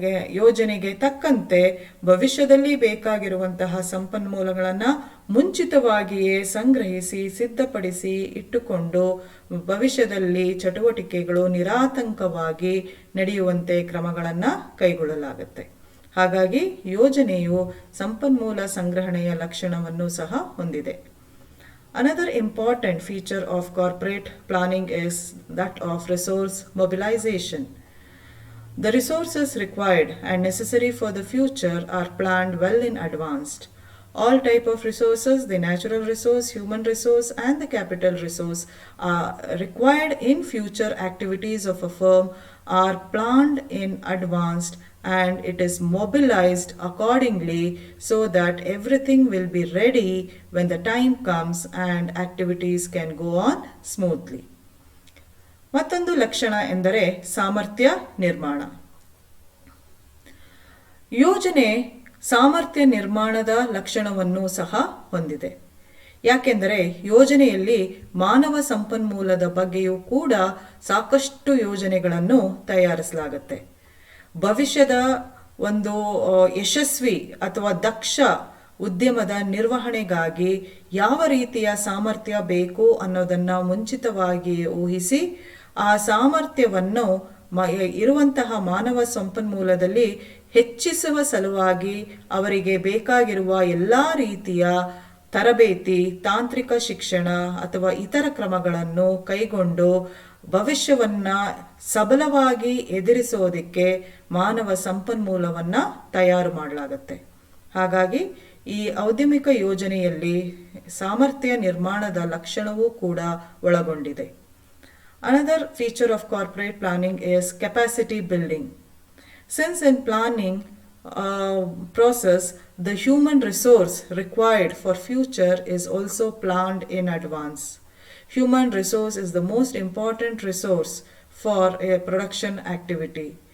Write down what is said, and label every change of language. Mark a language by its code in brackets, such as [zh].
[kn] ಯೋಜನೆಗೆ ತಕ್ಕಂತೆ ಭವಿಷ್ಯದಲ್ಲಿ ಬೇಕಾಗಿರುವಂತಹ ಸಂಪನ್ಮೂಲಗಳನ್ನು ಮುಂಚಿತವಾಗಿಯೇ ಸಂಗ್ರಹಿಸಿ ಸಿದ್ಧಪಡಿಸಿ ಇಟ್ಟುಕೊಂಡು ಭವಿಷ್ಯದಲ್ಲಿ ಚಟುವಟಿಕೆಗಳು ನಿರಾತಂಕವಾಗಿ ನಡೆಯುವಂತೆ ಕ್ರಮಗಳನ್ನು ಕೈಗೊಳ್ಳಲಾಗುತ್ತೆ. ಹಾಗಾಗಿ ಯೋಜನೆಯು ಸಂಪನ್ಮೂಲ ಸಂಗ್ರಹಣೆಯ ಲಕ್ಷಣವನ್ನು ಸಹ ಹೊಂದಿದೆ. [en] Another important feature of corporate planning is that of resource mobilization. The resources required and necessary for the future are planned well in advance. All type of resources, the natural resource, human resource, and the capital resource are required in future activities of a firm are planned in advance, and it is mobilized accordingly so that everything will be ready when the time comes and activities can go on smoothly. [kn] ಮತ್ತೊಂದು ಲಕ್ಷಣ ಎಂದರೆ ಸಾಮರ್ಥ್ಯ ನಿರ್ಮಾಣ. ಯೋಜನೆ ಸಾಮರ್ಥ್ಯ ನಿರ್ಮಾಣದ ಲಕ್ಷಣವನ್ನು ಸಹ ಹೊಂದಿದೆ. ಯಾಕೆಂದರೆ ಯೋಜನೆಯಲ್ಲಿ ಮಾನವ ಸಂಪನ್ಮೂಲದ ಬಗ್ಗೆಯೂ ಕೂಡ ಸಾಕಷ್ಟು ಯೋಜನೆಗಳನ್ನು ತಯಾರಿಸಲಾಗುತ್ತೆ. ಭವಿಷ್ಯದ ಒಂದು ಯಶಸ್ವಿ ಅಥವಾ ದಕ್ಷ ಉದ್ಯಮದ ನಿರ್ವಹಣೆಗಾಗಿ ಯಾವ ರೀತಿಯ ಸಾಮರ್ಥ್ಯ ಬೇಕು ಅನ್ನೋದನ್ನು ಮುಂಚಿತವಾಗಿ ಊಹಿಸಿ ಆ ಸಾಮರ್ಥ್ಯವನ್ನು ಇರುವಂತಹ ಮಾನವ ಸಂಪನ್ಮೂಲದಲ್ಲಿ ಹೆಚ್ಚಿಸುವ ಸಲುವಾಗಿ ಅವರಿಗೆ ಬೇಕಾಗಿರುವ ಎಲ್ಲ ರೀತಿಯ ತರಬೇತಿ, ತಾಂತ್ರಿಕ ಶಿಕ್ಷಣ ಅಥವಾ ಇತರ ಕ್ರಮಗಳನ್ನು ಕೈಗೊಂಡು ಭವಿಷ್ಯವನ್ನ ಸಬಲವಾಗಿ ಎದುರಿಸೋದಕ್ಕೆ ಮಾನವ ಸಂಪನ್ಮೂಲವನ್ನ ತಯಾರು ಮಾಡಲಾಗುತ್ತೆ. ಹಾಗಾಗಿ ಈ ಔದ್ಯಮಿಕ ಯೋಜನೆಯಲ್ಲಿ ಸಾಮರ್ಥ್ಯ ನಿರ್ಮಾಣದ ಲಕ್ಷಣವೂ ಕೂಡ ಒಳಗೊಂಡಿದೆ. [en] Another feature of corporate planning is capacity building. Since in planning process, the human resource required for future is also planned in advance. Human resource is the most important resource for a production activity.